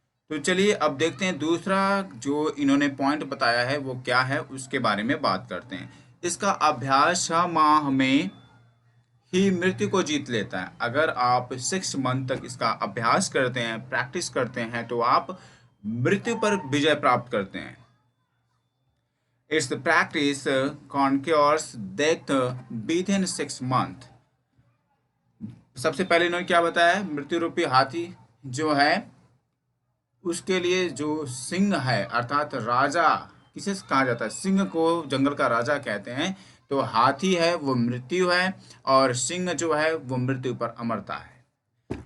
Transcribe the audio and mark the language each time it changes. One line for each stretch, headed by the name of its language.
Hindi: तो चलिए अब देखते हैं दूसरा जो इन्होंने पॉइंट बताया है वो क्या है, उसके बारे में बात करते हैं। इसका अभ्यास 6 माह में ही मृत्यु को जीत लेता है। अगर आप 6 मंथ तक इसका अभ्यास करते हैं, प्रैक्टिस करते हैं, तो आप मृत्यु पर विजय प्राप्त करते हैं।
English: Its practice conquers death within 6 months।
Hindi: सबसे पहले इन्होंने क्या बताया, मृत्यु रूपी हाथी जो है उसके लिए जो सिंह है, अर्थात राजा, किसे कहा जाता है, सिंह को जंगल का राजा कहते हैं। तो हाथी है वो मृत्यु है, और सिंह जो है वो मृत्यु पर अमरता है।